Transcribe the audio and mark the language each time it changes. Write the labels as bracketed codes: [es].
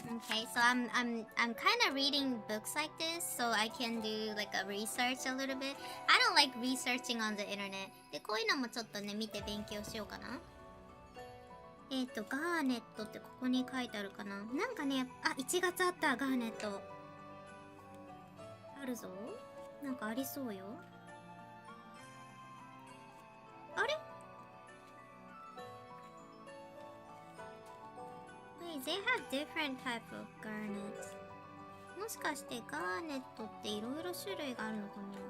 [en] Okay, so I'm kind of reading books like this, so I can do like a research a little bit. I don't like researching on the internet. [ja] で、こういうのもちょっとね、見て勉強しようかな。ガーネットってここに書いてあるかな。なんかね、1月あった、ガーネット。あるぞ。なんかありそうよ。あれ？ [en] Wait, they have different type of garnets. [ja] もしかしてガーネットっていろいろ種類があるのかな？